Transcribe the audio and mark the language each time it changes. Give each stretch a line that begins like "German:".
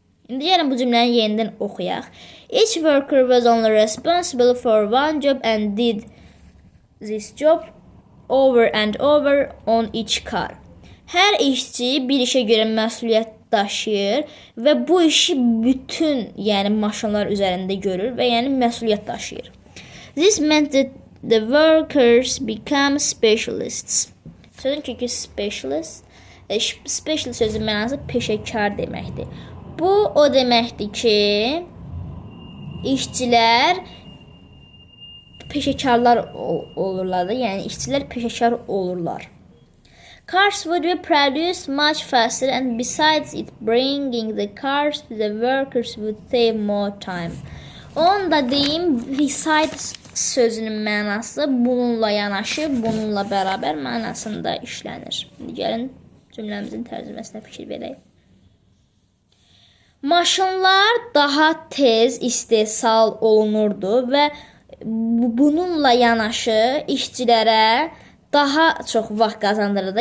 Azerbaijani: İndi gəlin bu cümləni yenidən oxuyaq.
English: Each worker was only responsible for one job and did this job over and over on each car.
Azerbaijani: Hər işçi bir işə görə məsuliyyət daşıyır və bu işi bütün, yəni maşınlar üzərində görür və yəni məsuliyyət daşıyır.
English: This meant that the workers become specialists.
Azerbaijani: Sözün kökü specialist. Special sözün mənası peşəkar deməkdir. Bu o deməkdir ki, işçilər peşəkarlar olurlar da, yəni işçilər peşəkar olurlar.
English: Cars would be produced much faster and besides it bringing the cars to the workers would save more time.
Azerbaijani: Onu da deyim, besides sözünün mənası bununla yanaşı, bununla bərabər mənasında işlənir. Gəlin cümləmizin tərcüməsinə fikir verək. Maşınlar daha tez istehsal olunurdu və bununla yanaşı işçilərə daha çox vaxt qazandırırdı.